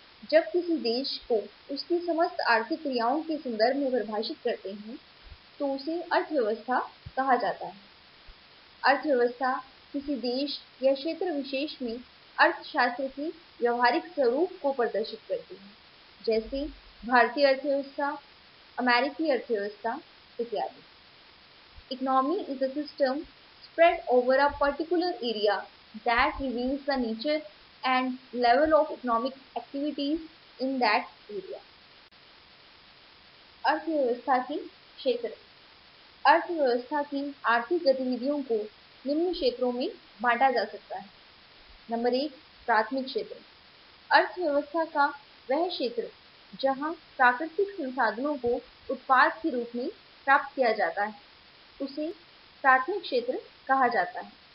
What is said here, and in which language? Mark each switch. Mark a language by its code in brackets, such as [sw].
[hi] जब किसी देश को उसकी समस्त आर्थिक क्रियाओं के संदर्भ में परिभाषित करते हैं, तो उसे अर्थव्यवस्था कहा जाता है। अर्थव्यवस्था किसी देश या क्षेत्र विशेष में अर्थशास्त्र के व्यवहारिक स्वरूप को प्रदर्शित करती है, जैसे भारतीय अर्थव्यवस्था, अमेरिकी अर्थव्यवस्था इत्यादि। [en] Economy is a system spread over a particular area that reveals the nature and level of economic activities in that area. [hi] अर्थव्यवस्था के क्षेत्र, अर्थव्यवस्था की आर्थिक गतिविधियों को निम्न क्षेत्रों में बांटा जा सकता है। नंबर 1, प्राथमिक क्षेत्र। अर्थव्यवस्था का वह क्षेत्र जहां प्राकृतिक संसाधनों को उत्पाद के रूप में प्राप्त किया जाता है, उसे प्राथमिक क्षेत्र कहा जाता है।